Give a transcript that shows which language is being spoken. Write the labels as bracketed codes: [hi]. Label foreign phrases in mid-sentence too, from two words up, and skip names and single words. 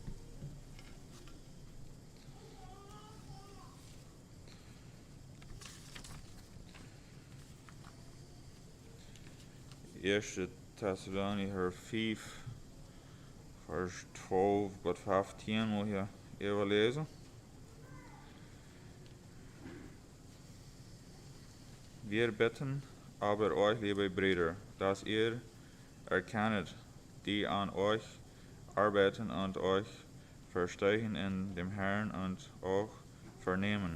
[nl] Eerste Thessalonicher 5, vers 12 tot 15 moet je even lezen. [de] Wir bitten aber euch, liebe Brüder, dass ihr erkennet, die an euch arbeiten und euch verstehen in dem Herrn und auch vernehmen.